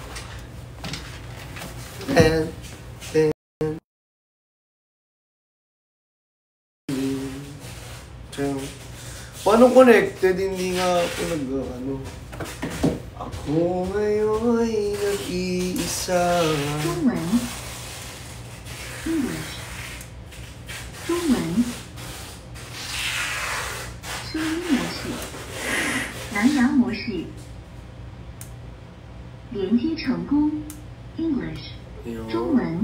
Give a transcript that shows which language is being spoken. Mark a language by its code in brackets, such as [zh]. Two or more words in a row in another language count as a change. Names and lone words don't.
[tl] Paano connected? Hindi nga ako nag-ano. Ako ngayon ay nag-iisa. [zh] 中文 English 中文声音模式蓝牙模式连接成功 English 中文